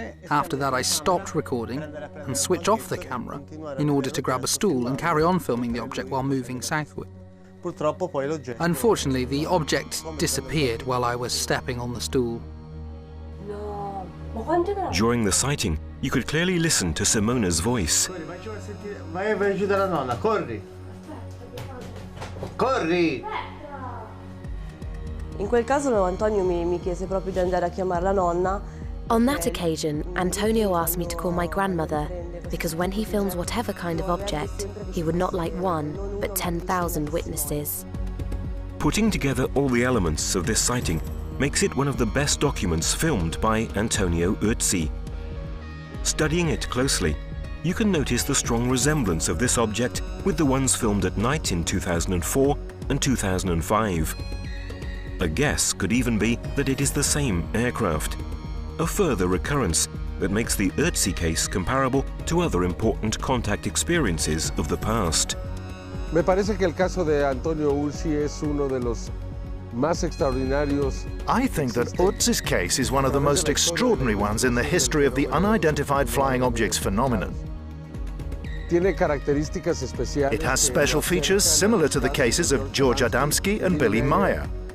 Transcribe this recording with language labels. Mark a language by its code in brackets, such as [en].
[en] After that, I stopped recording and switched off the camera in order to grab a stool and carry on filming the object while moving southward. Unfortunately, the object disappeared while I was stepping on the stool. During the sighting, you could clearly listen to Simona's voice. [it] Vai a aiutare la nonna, corri! Corri! In quel caso Antonio mi chiese proprio di andare a chiamare la nonna. [en] On that occasion, Antonio asked me to call my grandmother, because when he films whatever kind of object, he would not like one, but 10,000 witnesses. Putting together all the elements of this sighting makes it one of the best documents filmed by Antonio Urzi. Studying it closely, you can notice the strong resemblance of this object with the ones filmed at night in 2004 and 2005. A guess could even be that it is the same aircraft, a further recurrence that makes the Urzi case comparable to other important contact experiences of the past. [es] Me parece que el caso de Antonio Urzi es uno de los más extraordinarios. [en] I think that Urzi's case is one of the most extraordinary ones in the history of the unidentified flying objects phenomenon. It has special features similar to the cases of George Adamski and Billy Meier.